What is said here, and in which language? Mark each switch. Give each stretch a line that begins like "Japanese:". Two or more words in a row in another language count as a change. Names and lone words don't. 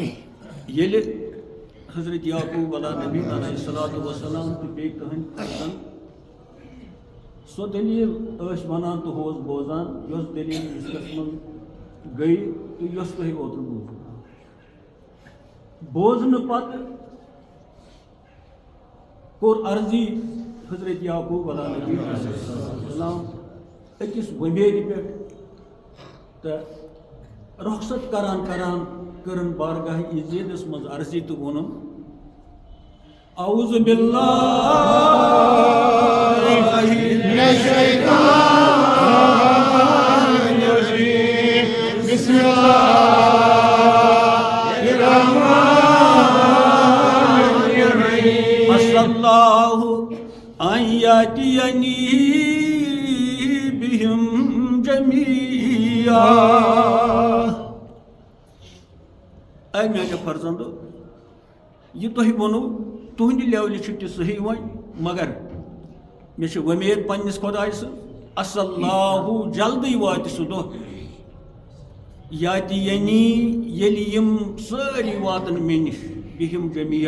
Kashmiri: ییٚلہِ حضرت یعقوب علیٰ نبی
Arabic: علیہ الصلوۃ والسلام
Kashmiri: تہٕ بیٚیہِ کٕہٕنۍ پرژھان سۄ دلیٖل ٲسۍ ونان تہٕ ہُہ اوس بوزان یۄس دلیٖل رِشتس منٛز گٔے تہٕ یۄس تۄہہِ اوترٕ بوٗزوٕ بوزنہٕ پتہٕ کوٚر عرضی حضرت یعقوب علیٰ نبی
Arabic: علیہ السلام
Kashmiri: أکِس وۄمیرِ پٮ۪ٹھ تہٕ رۄخصت کران کران کٔرٕن بارگاہ عزیزس منٛز عرضی تہٕ ووٚنُن
Arabic: اعوذ باللہ من الشیطان الرجیم بسم اللہ الرحمن الرحیم عسى اللہ ان یأتینی بہم جمیعا.
Kashmiri: اے میانیو فرزندو یہ تۄہہِ ووٚنوٕ تُہنٛدِ لیولہِ چھُ تہِ صحیح وۄنۍ مگر مےٚ چھِ وۄمید پننِس خۄداے سٕنٛز
Arabic: عسى اللہ
Kashmiri: جلدی واتہِ سُہ دۄہ یأتینی ییٚلہِ یِم سٲری واتن مےٚ نِش
Arabic: بِہِم جمیعا.